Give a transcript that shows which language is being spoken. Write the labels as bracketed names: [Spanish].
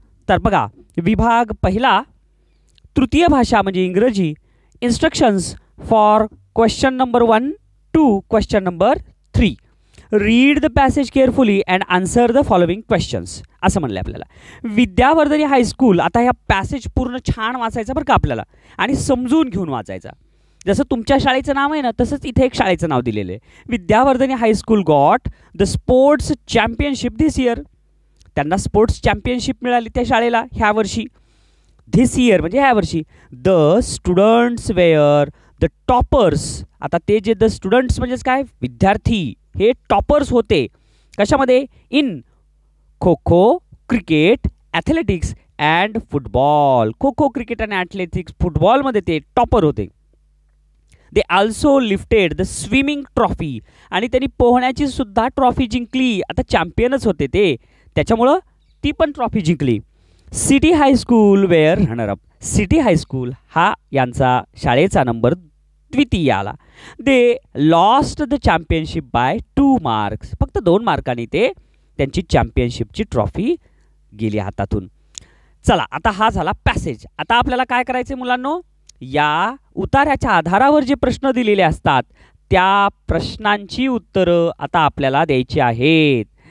[Marathi] तर बघा, विभाग पहिला, तृतीय भाषा म्हणजे इंग्रजी, [English] Instructions for question number 1 to question number 3. Read the passage carefully and answer the following questions [Marathi] असं म्हणलं आपल्याला. विद्यावर्धनी हायस्कूल, आता ह्या पॅसेज पूर्ण छान वाचायचा बरं का आपल्याला आणि समजून घेऊन वाचायचा. जसं तुमच्या शाळेचं नाव आहे ना तसंच इथे एक शाळेचं नाव दिलेलं आहे. [English] Vidyavardhini high school got the sports championship this year. [Marathi] त्यांना स्पोर्ट्स चॅम्पियनशिप मिळाली त्या शाळेला ह्या वर्षी. [English] this year [Marathi] म्हणजे ह्या वर्षी. [English] The students were the toppers. [Marathi] आता ते जे [English] the students [Marathi] म्हणजेच काय, विद्यार्थी हे टॉपर्स होते कशामध्ये, [English] In kho kho, cricket, athletics and football. [Marathi] Kho kho, cricket आणि ॲथलेटिक्स, फुटबॉलमध्ये ते टॉपर होते. [English] They also lifted the swimming trophy. [Marathi] आणि त्यांनी पोहण्याची सुद्धा ट्रॉफी जिंकली. आता चॅम्पियनच होते ते, त्याच्यामुळं ती पण ट्रॉफी जिंकली. [English] City high school were runner up. [Marathi] City high school हा यांचा शाळेचा नंबर द्वितीय आला. [English] They lost the championship by 2 marks. [Marathi] फक्त 2 मार्कांनी ते त्यांची चॅम्पियनशिपची ट्रॉफी गेली हातातून. चला आता हा झाला पॅसेज. आता आपल्याला काय करायचं मुलांनो, या उतार्याच्या आधारावर जे प्रश्न दिलेले असतात त्या प्रश्नांची उत्तरं आता आपल्याला द्यायची आहेत.